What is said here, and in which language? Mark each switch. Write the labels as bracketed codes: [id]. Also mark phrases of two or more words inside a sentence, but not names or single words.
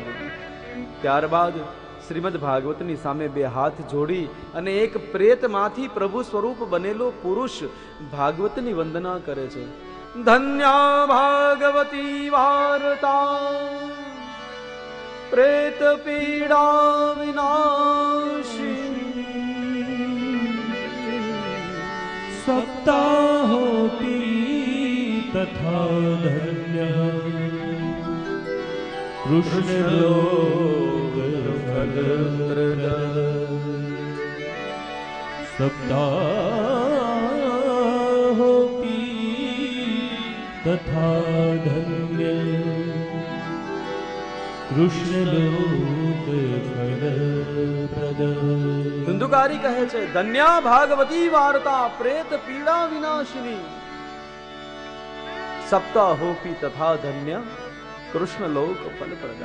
[gu] ત્યારબાદ શ્રીમદ ભાગવતની સામે 2 હાથ જોડી અને એક પ્રેતમાંથી પ્રભુ સ્વરૂપ બનેલો પુરુષ ભાગવતની વંદના કરે છે. [sa] ધન્યા ભાગવતી વાર્તા પ્રેત પીડા વિનાશી सप्ताहोऽपि तथा धन्यः कृष्णलोकफलप्रदः सप्ताहोऽपि તથા ધન્ય કૃષ્ણલોક ફલપ્રદ. [gu] ધુંધુકારી કહે છે, [sa] ધન્યા ભાગવતી વાર્તા પ્રેત પીડા વિનાશિની. સપ્તાહોપી તથા ધન્ય કૃષ્ણલોક ફલપ્રદ.